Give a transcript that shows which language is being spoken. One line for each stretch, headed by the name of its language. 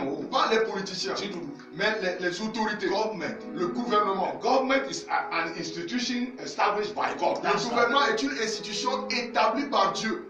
French: Pas les politiciens, mais les autorités, le gouvernement.
English: Government is an institution established by God.
French: Le gouvernement est une institution établie par Dieu.